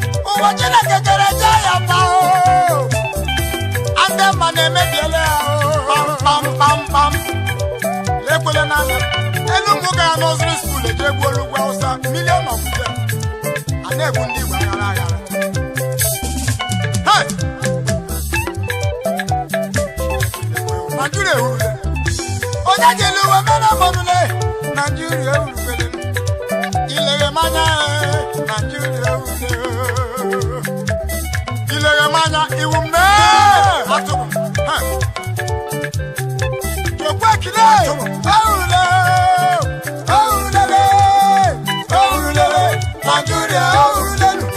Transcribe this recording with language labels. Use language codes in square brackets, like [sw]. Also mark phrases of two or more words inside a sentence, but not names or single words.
[ig] Ụwa Chineke kere jee ya mma o. Ndị mma na-emebiela ya o. Pam, pam, pam, pam. Lekwele n'anya. Elu ụmụ gara [en] nursery school [ig] eje gbuo olugbu Hausa. [en] Million of them. [ig] A na-egbu ndị Igbo aghara aghara. Hey! Nigeria ehurule. Onye ji elu uwe mere mmadụ le. Nigeria ehurule. Ileghe m anya, eh, Nigeria ehurule. Ileghe m anya, iwu m mee. Atụrụ m. Hey! Jokwe ekele. Ehurule. Ehurule le. Ehurule le. Nigeria ehurule.